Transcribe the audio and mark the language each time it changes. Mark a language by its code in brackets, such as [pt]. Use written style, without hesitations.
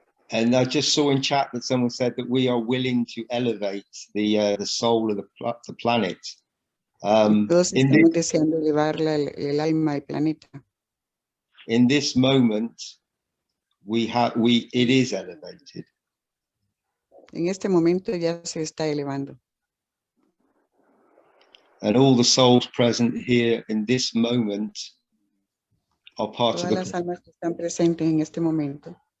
[en] And I just saw in chat that someone said that we are willing to elevate the soul of the planet. [es] Todos estamos deseando elevar el alma al planeta. [en] In this moment, it is elevated. [es] En este momento ya se está elevando. [en] And all the souls present here in this moment are part [es] Todas [en] of the. [es] las almas que están presentes en este momento.